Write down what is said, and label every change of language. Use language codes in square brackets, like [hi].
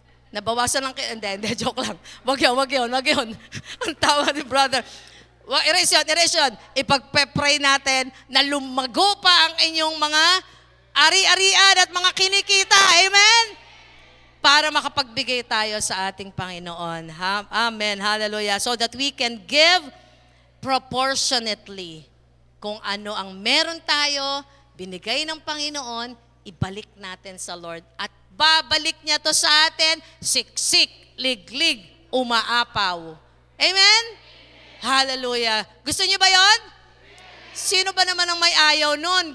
[tl] Nabawasan lang kayo. Hindi, joke lang. Wag yun. Ang tawa ni brother. Erase yun. Ipag-pray natin na lumago pa ang inyong mga ari-arian at mga kinikita. Amen? Para makapagbigay tayo sa ating Panginoon. Amen. Hallelujah. [en] So that we can give proportionately. [tl] Kung ano ang meron tayo, binigay ng Panginoon, ibalik natin sa Lord. At babalik niya to sa atin, siksik, liglig, umaapaw. Amen? Hallelujah. Gusto niyo ba yon? Sino ba naman ang may ayaw nun?